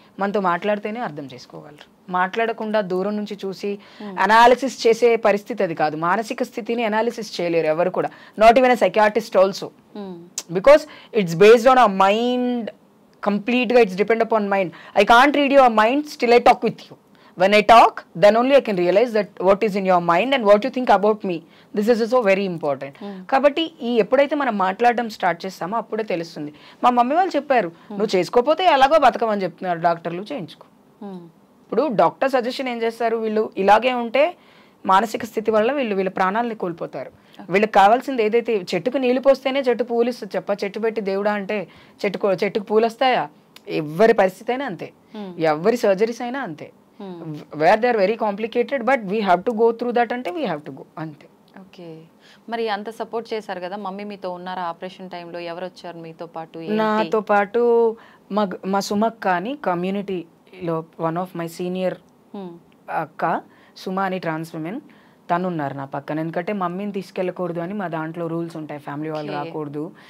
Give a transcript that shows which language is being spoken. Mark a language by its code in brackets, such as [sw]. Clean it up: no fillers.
[te] మనతో మాట్లాడితేనే అర్థం చేసుకోగలరు. మాట్లాడకుండా దూరం నుంచి చూసి అనాలిసిస్ చేసే పరిస్థితి అది కాదు. మానసిక స్థితిని అనాలిసిస్ చేయలేరు ఎవరు కూడా, [en] Not even a psychiatrist also, because it's based on a mind కంప్లీట్గా it's depend upon mind. I can't read your mind, still I talk with you. When I talk, then only I can realize that what is in your mind and what you think about me. This is also very important. [te] కాబట్టి ఈ ఎప్పుడైతే మనం మాట్లాడడం start చేస్తామో అప్పుడే తెలుస్తుంది. మా mummy వాళ్ళు చెప్పారు, నువ్వు చేసుకోకపోతే ఎలాగో బతకమని చెప్తున్నారు డాక్టర్లు, చేయించుకో. ఇప్పుడు డాక్టర్ సజెషన్ ఏం చేస్తారు, వీళ్ళు ఇలాగే ఉంటే మానసిక స్థితి వల్ల వీళ్ళ ప్రాణాలని కోల్పోతారు. వీళ్ళకి కావాల్సింది ఏదైతే, చెట్టుకు నీళ్లు పోస్తేనే చెట్టు పూలు ఇస్తుంది చెప్ప, చెట్టు పెట్టి దేవుడా అంటే చెట్టుకు పూలు వస్తాయా? ఎవరి పరిస్థితి అయినా అంతే, ఎవరి సర్జరీస్ అయినా అంతే. [en] Where they are very complicated, but we have to go through that అంటే we have to go అంతే. [te] ఓకే, మరి అంత సపోర్ట్ చేశారు కదా, మమ్మీ మీతో ఉన్నారా ఆపరేషన్ టైంలో? ఎవరు వచ్చారు మీతో పాటు? నాతో పాటు మా సుమక్క అని కమ్యూనిటీలో [en] one of my senior [te] అక్క సుమా అని ట్రాన్స్ విమెన్, తను ఉన్నారు నా పక్కన. ఎందుకంటే మమ్మీని తీసుకెళ్ళకూడదు అని మా దాంట్లో రూల్స్ ఉంటాయి, ఫ్యామిలీ వాళ్ళు రాకూడదు.